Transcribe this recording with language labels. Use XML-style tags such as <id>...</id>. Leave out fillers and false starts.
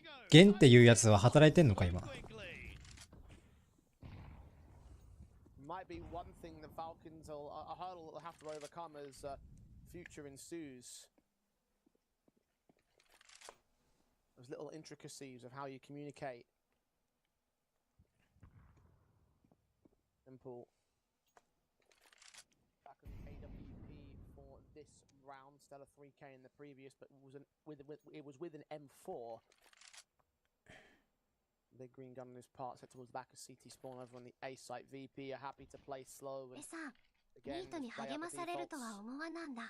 <ja>ゲンっていうやつは働いてんのか今。</ja> <en>might be one thing the Falcons will a hurdle they'll have to overcome as future ensues. Those little intricacies of how you communicate. Simple. Back on the AWP for this round, Stellar 3K in the previous, but it was with an M4. Big green gun on his part, set towards the back of CT spawn over on the A site. VP are happy to play slow.</en> <ja>えさん、ニートに励まされるとは思わなんだ。</ja>